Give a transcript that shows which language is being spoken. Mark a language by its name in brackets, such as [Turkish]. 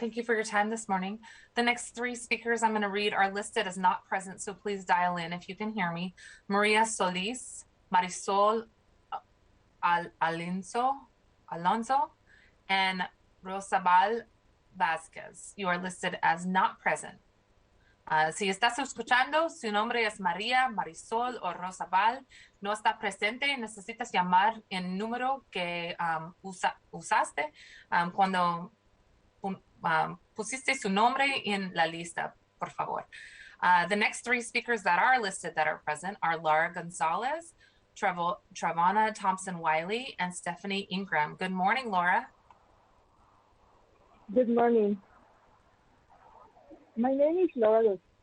[English] Thank you for your time this morning. The next 3 speakers I'm going to read are listed as not present, so please dial in if you can hear me. Maria Solis, Marisol Alonso, and Rosabal Vasquez. You are listed as not present. [Spanish] Si estás escuchando, su nombre es María, Marisol o Rosabal, no está presente, necesitas llamar el número que usaste cuando pusiste su nombre en la lista, por favor. [English] The next 3 speakers that are listed that are present are Laura Gonzalez, Travana Thompson-Wiley, and Stephanie Ingram. Good morning, Laura. Good morning. My name is Laura.